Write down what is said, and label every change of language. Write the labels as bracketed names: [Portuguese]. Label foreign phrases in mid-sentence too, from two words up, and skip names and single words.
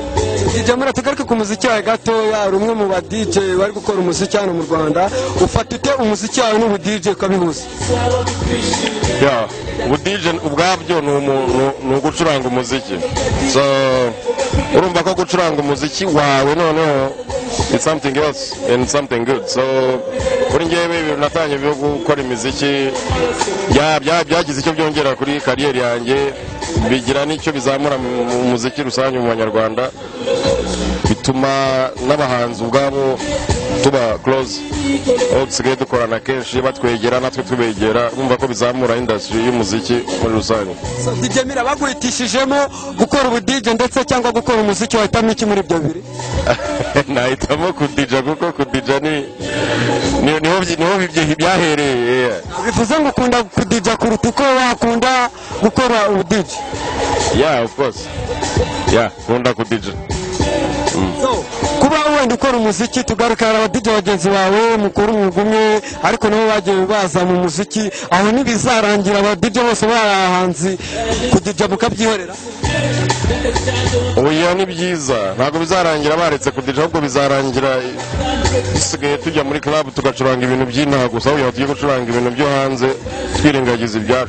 [Kinyarwanda] DJ Mura tugaruke ku muziki wawe gatoya, ari umwe mu ba DJ bari gukora umuziki hano mu Rwanda. Ufata ute umuziki wawe n'ubu DJ ukabihuza? Ubu DJ ubwabyo ni ugucuranga umuziki. So urumva ko gucuranga umuziki wawe noneho [English] it's something else and something good. [Kinyarwanda] So kuri ngewe natanye byo gukora imiziki byagize icyo byongera kuri kariyeri yanjye, bigira n'icyo bizamura mu muziki rusange mu Banyarwanda, bituma n'abahanzi ubwabo tuba close, aho dusigaye dukorana kenshi batwegera natwe tubegera, bumva ko bizamura industry y'umuziki muri rusange. DJ Mira baguhitishijemo gukora ubu DJ ndetse cyangwa gukora umuziki, wahitamo iki muri ibyo bibiri? Nahitamo kudija kuko kudija niho byahereye. Bivuze ngo ukunda kudija kuruta uko wakunda gukora ubu DJ? [English] Yeah, of course. Yeah, [Kinyarwanda] nkunda kudija. Kuba wenda ukora umuziki, tugaruka hari aba DJ bagenzi bawe mukora umwuga umwe ariko nabo bagiye baza mu muziki, aho ntibizarangira aba DJ bose barahanzi kudija mukabyihorera? Oya, ni byiza, ntabwo bizarangira baretse kudija, ahubwo bizarangira dusigaye tujya muri club tugacuranga ibintu by'inaha gusa, aho tugiye gucuranga ibintu byo hanze twirengagiza ibyacu.